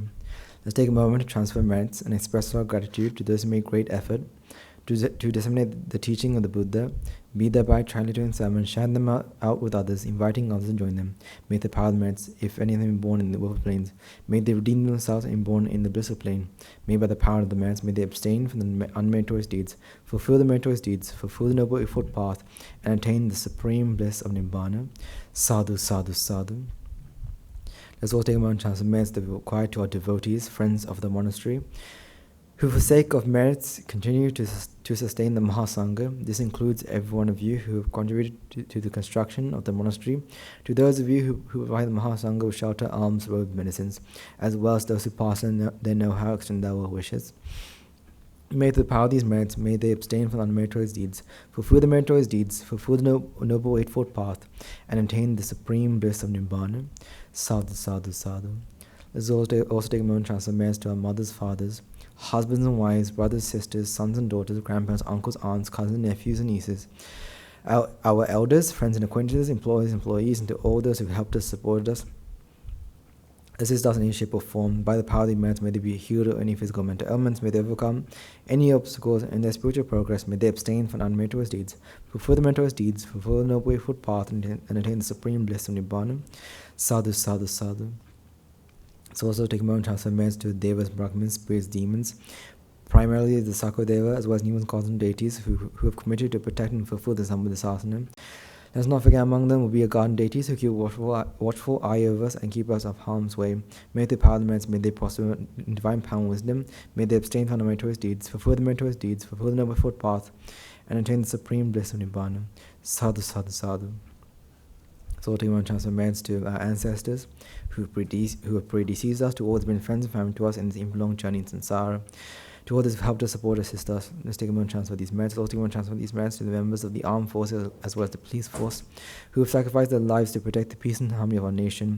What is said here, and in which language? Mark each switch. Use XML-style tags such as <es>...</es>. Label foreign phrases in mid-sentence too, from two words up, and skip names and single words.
<en>Let's take a moment to transfer merits and express our gratitude to those who make great effort to disseminate the teaching of the Buddha, be thereby translating them and share them out with others, inviting others to join them. May the power of the merits, if any of them be born in the world of planes, may they redeem themselves and be born in the bliss of plane. May by the power of the merits, may they abstain from the unmeritorious deeds, fulfill the meritorious deeds, fulfill the noble eightfold path, and attain the supreme bliss of Nibbana.</en> <pi>Sadhu, sadhu, sadhu.</pi> <en>Let's all take a moment to transfer merits that we require to our devotees, friends of the monastery, who for sake of merits continue to sustain the Mahasangha. This includes every one of you who have contributed to the construction of the monastery, to those of you who provide the Mahasangha with shelter, alms, robes, medicines, as well as those who pass on their know-how, extend their well wishes. May through the power of these merits, may they abstain from unmeritorious deeds, fulfill the meritorious deeds, fulfill the noble eightfold path, and attain the supreme bliss of Nibbana.</en> <pi>Sadhu, sadhu, sadhu.</pi> <en>Let's also take a moment to transfer merits to our mothers, fathers, husbands and wives, brothers, sisters, sons and daughters, grandparents, uncles, aunts, cousins, nephews, and nieces, our elders, friends and acquaintances, employees, and to all those who have helped us, supported us, assist us in any shape or form. By the power of the merits, may they be healed of any physical or mental ailments, may they overcome any obstacles in their spiritual progress, may they abstain from unmeritorious deeds, fulfill the meritorious deeds, fulfill the noble eightfold path, and attain the supreme bliss of Nibbana.</en> <pi>Sadhu, sadhu, sadhu.</pi> <en>So also take a moment to transfer merits to devas, brahmins, spirits, demons, primarily the Sakodeva, as well as numerous cosmic deities who have committed to protect and fulfill the Sambuddhasasana. Let's not forget among them will be a garden deities who keep watchful eye over us and keep us of harm's way. May they power the merits, may they prosper in divine power and wisdom, may they abstain from the meritorious deeds, fulfill the meritorious deeds, fulfill the noble eightfold path, and attain the supreme bliss of Nibbana.</en> <pi>Sadhu, sadhu, sadhu.</pi> <en>So take one transfer merits to our ancestors who have predeceased us, to all who have been friends and family to us in this long journey in samsara, to all those who have helped us, support, assist us. Let's take a moment to transfer these merits. Also take a moment to transfer these merits to the members of the armed forces as well as the police force who have sacrificed their lives to protect the peace and harmony of our nation.</en>